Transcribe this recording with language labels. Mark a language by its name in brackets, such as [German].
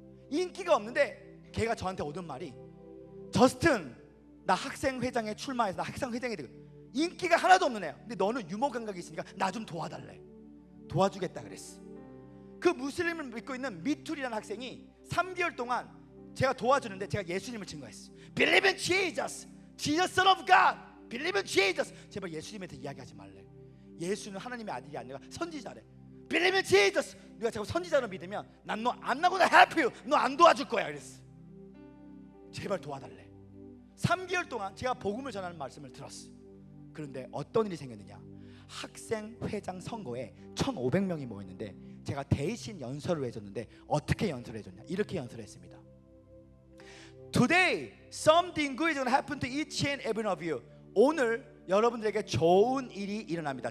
[Korean] 인기가 없는데 걔가 저한테 오던 말이, 저스틴, 나 학생회장에 출마해서 나 학생회장이 되고, 인기가 하나도 없는 애야. 근데 너는 유머 감각이 있으니까 나 좀 도와달래. 도와주겠다 그랬어. 그 무슬림을 믿고 있는 미투리라는 학생이 3개월 동안 제가 도와주는데 제가 예수님을 증거했어요. [English] Believe in Jesus, Jesus Son of God. Believe in Jesus. [Korean] 제발 예수님에 대해 이야기하지 말래. 예수는 하나님의 아들이 아니라 선지자래. [English] Believe in Jesus. [Korean] 네가 자꾸 선지자로 믿으면 난 너 안 나고나 [English] help you. [Korean] 너 안 도와줄 거야 그랬어. 제발 도와달래. 3개월 동안 제가 복음을 전하는 말씀을 들었어. 그런데 어떤 일이 생겼느냐, 학생회장 선거에 1,500명이 모였는데 제가 대신 연설을 해줬는데 어떻게 연설을 해줬냐, 이렇게 연설을 했습니다. [English] Today something good is going to happen to each and every one of you. [Korean] 오늘 여러분들에게 좋은 일이 일어납니다.